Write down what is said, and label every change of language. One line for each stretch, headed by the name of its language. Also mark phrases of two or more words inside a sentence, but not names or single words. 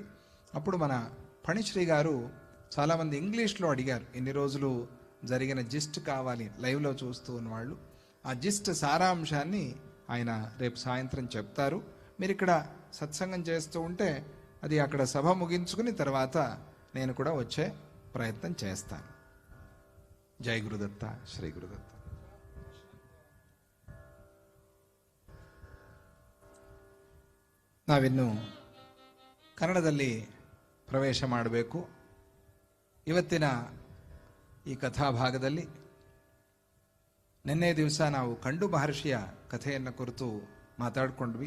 Telugu: అప్పుడు మన ఫణిశ్రీ గారు చాలామంది ఇంగ్లీష్లో అడిగారు, ఇన్ని రోజులు జరిగిన జిస్ట్ కావాలి లైవ్లో చూస్తూ ఉన్నవాళ్ళు. ఆ జిస్ట్ సారాంశాన్ని ఆయన రేపు సాయంత్రం చెప్తారు. మీరు ఇక్కడ సత్సంగం చేస్తూ ఉంటే అది అక్కడ సభ ముగించుకుని తర్వాత నేను కూడా వచ్చే ప్రయత్నం చేస్తాను. జై గురుదత్త, శ్రీ గురుదత్త.
Kannada: ನಾವಿನ್ನು ಕನ್ನಡದಲ್ಲಿ ಪ್ರವೇಶ ಮಾಡಬೇಕು. ಇವತ್ತಿನ ಈ ಕಥಾಭಾಗದಲ್ಲಿ ನಿನ್ನೆ ದಿವಸ ನಾವು ಕಂಡು ಮಹರ್ಷಿಯ ಕಥೆಯನ್ನು ಕುರಿತು ಮಾತಾಡಿಕೊಂಡ್ವಿ.